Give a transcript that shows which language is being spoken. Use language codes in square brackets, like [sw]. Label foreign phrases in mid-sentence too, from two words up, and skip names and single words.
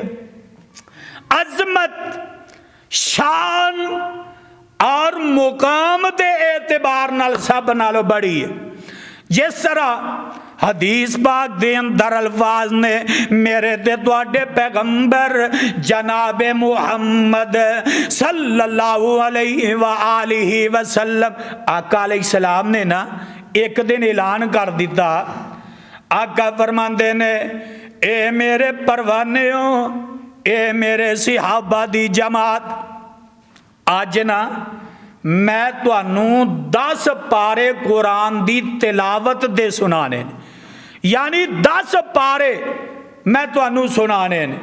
[pa] عظمت، شان اور مقام دے اعتبار نال سب نالوں بڑی ہے. جس طرح حدیث پاک دے اندر الفاظ نے میرے تے تہاڈے پیغمبر جنابِ محمد [ar] صلى الله عليه و آله وسلم [pa] آقا [ar] عليه السلام [pa] نے نا ایک دن اعلان کر دتا. آقا فرماندے نے اے میرے پروانیو، اے میرے صحابہ دی جماعت، اج نا میں تہانوں 10 پارے قرآن دی تلاوت دے سنانے، یعنی 10 پارے میں تہانوں سنانے نے.